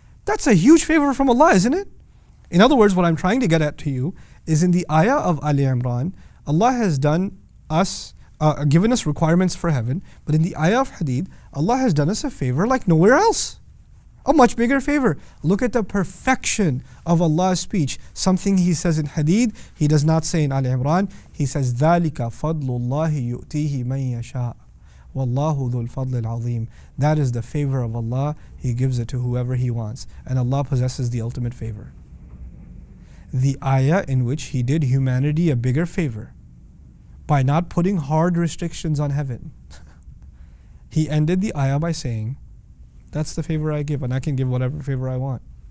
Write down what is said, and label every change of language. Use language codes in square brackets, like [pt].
[en] That's a huge favor from Allah, isn't it? In other words, what I'm trying to get at to you is in the ayah of Ali Imran, Allah has given us requirements for heaven, but in the ayah of Hadid, Allah has done us a favor like nowhere else. A much bigger favor. Look at the perfection of Allah's speech. Something He says in Hadid, He does not say in Ali Imran. He says, [ar] ذَلِكَ فَضْلُ اللَّهِ يُؤْتِيهِ مَن يَشَاءُ وَاللَّهُ ذُو الْفَضْلِ الْعَظِيمِ. [en] That is the favor of Allah. He gives it to whoever He wants. And Allah possesses the ultimate favor. The ayah in which He did humanity a bigger favor by not putting hard restrictions on heaven. He ended the ayah by saying, that's the favor I give, and I can give whatever favor I want.